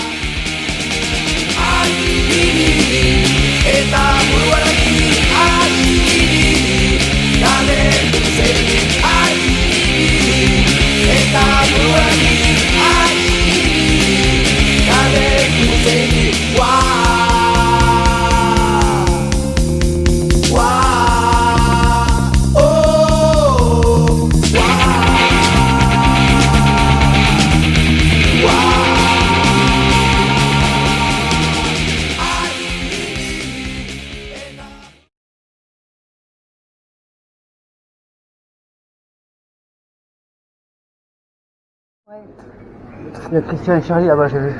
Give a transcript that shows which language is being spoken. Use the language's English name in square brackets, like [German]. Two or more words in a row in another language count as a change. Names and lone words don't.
[Basque] Eta buruarekin kale zeri eta buruarekin kale zeri [French] Il y a Christian et Charlie là-bas, j'ai vu.